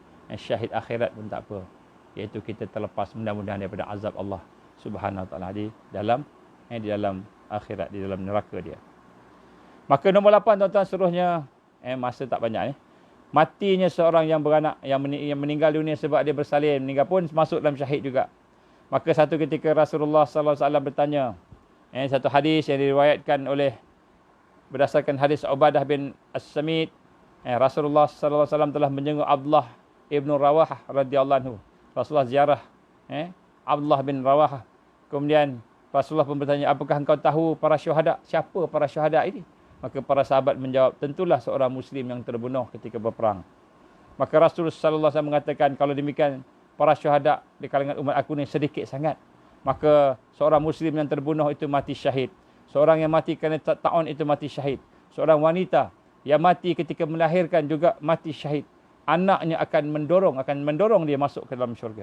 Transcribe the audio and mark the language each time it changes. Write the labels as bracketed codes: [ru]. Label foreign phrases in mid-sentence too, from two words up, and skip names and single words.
[ms] Syahid akhirat pun tak apa. Iaitu kita terlepas mudah-mudahan daripada azab Allah [ar] سبحانه وتعالى [ms] di dalam akhirat, di dalam neraka dia. Maka nombor 8 tuan-tuan, seterusnya masa tak banyak ni. Matinya seorang yang beranak yang meninggal dunia sebab dia bersalin, meninggal pun masuk dalam syahid juga. Maka satu ketika Rasulullah [ar] صلى الله عليه وسلم [ms] bertanya, satu hadis yang diriwayatkan oleh berdasarkan hadis Ubadah bin As-Samit, Rasulullah [ar] صلى الله عليه وسلم [ms] telah menjenguk Abdullah ibn Rawahah [ar] رضي الله عنه. [ms] Rasulullah ziarah Abdullah bin Rawahah. Kemudian Rasulullah pun bertanya, apakah engkau tahu para syuhada? Siapa para syuhada ini? Maka para sahabat menjawab, tentulah seorang Muslim yang terbunuh ketika berperang. Maka Rasulullah [ar] صلى الله عليه وسلم [ms] mengatakan, kalau demikian para syuhada di kalangan umat aku ni sedikit sangat. Maka seorang Muslim yang terbunuh itu mati syahid. Seorang yang mati kerana ta'un itu mati syahid. Seorang wanita yang mati ketika melahirkan juga mati syahid. Anaknya akan mendorong dia masuk ke dalam syurga.